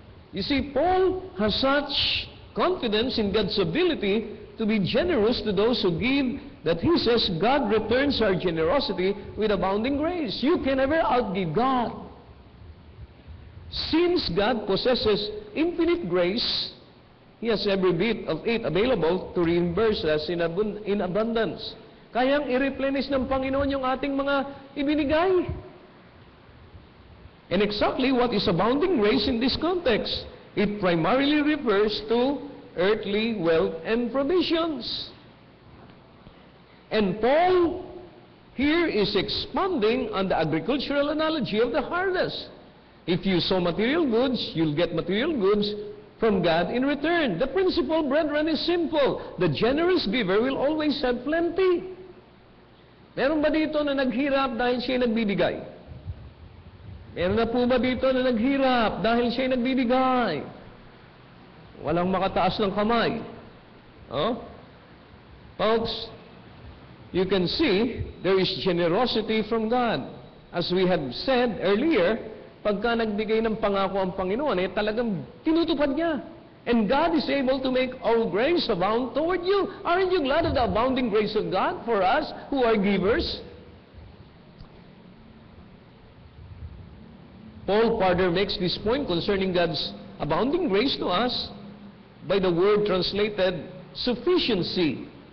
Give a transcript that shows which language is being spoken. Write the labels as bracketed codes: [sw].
[en] You see, Paul has such confidence in God's ability to be generous to those who give, that he says God returns our generosity with abounding grace. You can never outgive God. Since God possesses infinite grace, He has every bit of it available to reimburse us in abundance. [tl] Kayang i-replenish ng Panginoon yung ating mga ibinigay. [en] And exactly what is abounding grace in this context? It primarily refers to earthly wealth and provisions. And Paul here is expanding on the agricultural analogy of the harvest. If you sow material goods, you'll get material goods from God in return. The principle, brethren, is simple. The generous giver will always have plenty. [tl] Meron ba dito na naghirap dahil siya nagbibigay? Meron na po ba dito na naghirap dahil siya nagbibigay? Walang makataas ng kamay. Oh? [en] Folks, you can see there is generosity from God. As we have said earlier, [tl] pagka nagbigay ng pangako ang Panginoon, talagang tinutupad niya. [en] And God is able to make all grace abound toward you. Aren't you glad of the abounding grace of God for us who are givers? Paul further makes this point concerning God's abounding grace to us by the word translated sufficiency.